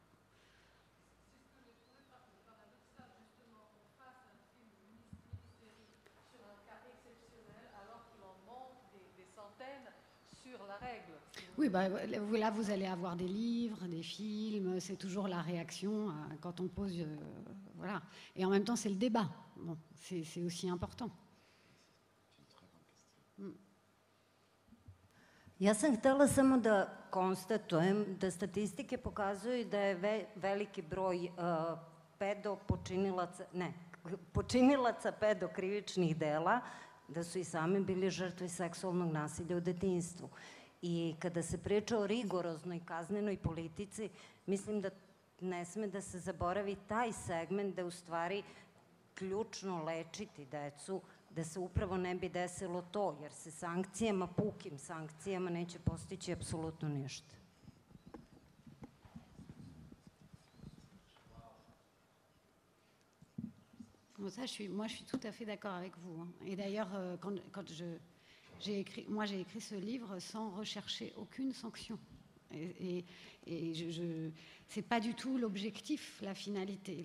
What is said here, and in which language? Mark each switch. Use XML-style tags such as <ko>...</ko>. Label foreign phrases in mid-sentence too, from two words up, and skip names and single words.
<fr>Oui, bah, là, vous allez avoir des livres, des films, c'est toujours la réaction quand on pose... voilà. Et en même temps, c'est le débat. Bon, c'est aussi important.</fr> <sr>Ja sam htela samo da konstatujem da statistike pokazuju da je veliki broj počinilaca pedokrivičnih dela, da su i sami bili žrtve seksualnog nasilja u detinjstvu. I kada se priča o rigoroznoj kaznenoj politici, mislim da ne sme da se zaboravi taj segment da u stvari ključno lečiti decu, da se upravo ne bi desilo to, jer se sankcijama, pukim sankcijama neće postići apsolutno ništa.</sr> <fr>Ça, moi, je suis tout à fait d'accord avec vous. Hein. Et d'ailleurs, quand j'ai écrit ce livre sans rechercher aucune sanction. Et c'est pas du tout l'objectif, la finalité.</fr>